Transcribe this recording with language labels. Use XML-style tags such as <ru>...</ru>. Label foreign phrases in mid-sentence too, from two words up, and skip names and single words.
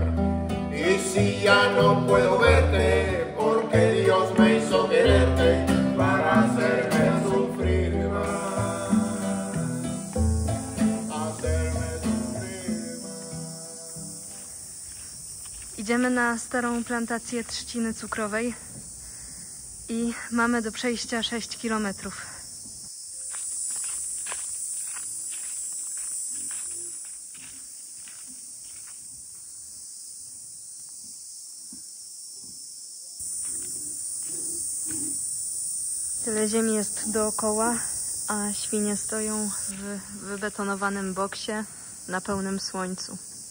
<es>Y si ya no puedo verte, porque Dios me hizo quererte para hacerme sufrir más, hacerme sufrir más.</es> <pl>Idziemy na starą plantację trzciny cukrowej i mamy do przejścia 6 kilometrów. Tyle ziemi jest dookoła, a świnie stoją w wybetonowanym boksie na pełnym słońcu.</pl>